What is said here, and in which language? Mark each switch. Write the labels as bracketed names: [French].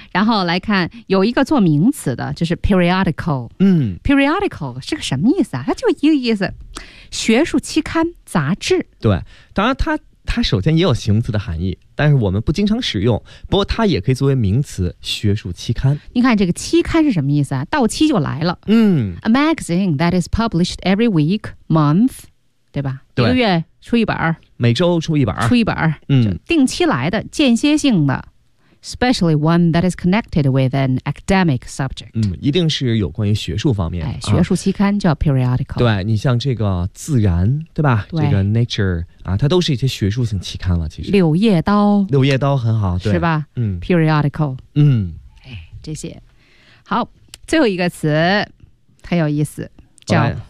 [Chinese] 然后来看有一个做名词的，就是 periodical，嗯，periodical 是个什么意思啊？它就一个意思，学术期刊、杂志。对，当然它首先也有形容词的含义，但是我们不经常使用。不过它也可以作为名词，学术期刊。你看这个期刊是什么意思啊？到期就来了。嗯 [English] ，A magazine that is published every week, month， [Chinese] 对吧？对，一个月出一本，每周出一本，出一本，嗯，就定期来的，间歇性的。 [English] Especially one that is connected with an academic subject. [Chinese] 嗯，一定是有关于学术方面的。哎，学术期刊叫 periodical。啊、对你像这个《自然》，对吧？对这个《Nature》啊，它都是一些学术性期刊了。其实，《 柳叶刀》《 柳叶刀》很好，对是吧？嗯 [English] ，periodical。嗯， [Chinese] 哎，这些好，最后一个词很有意思，叫